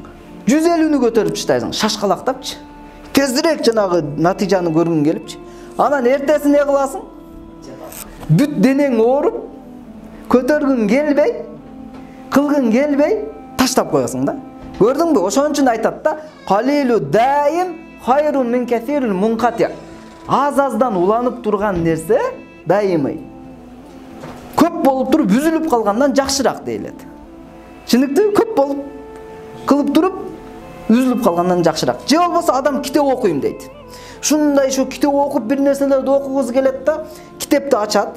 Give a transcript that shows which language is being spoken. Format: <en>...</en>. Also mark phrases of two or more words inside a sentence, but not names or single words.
<ky>150-нү көтөрүп таштайсың. Шашкалактапчы. Тезирээк жанагы натыйжаны көргүң келипчи. Анан эртеси не кыласың? Бүт денең ооруп, көтөргүң келбей, кылгың келбей, таштап коесуң да. Көрдүңбү? Ошон үчүн айтат да,</ky> <ar>قليل دائم خير من كثير منقطع'.</ar> <ky>Аз-аздан уланып турган нерсе дайымый көп болуп туруп бүзүлүп калгандан жакшыраак дейилет. Чындыктуу? Көп болуп кылып туруп үзүлүп калгандан жакшыраак. Же болбосо адам китеп окуйм дейт. Шундай шу китеп окуп бир нерселерди окугусу келет да, китепти ачат.</ky>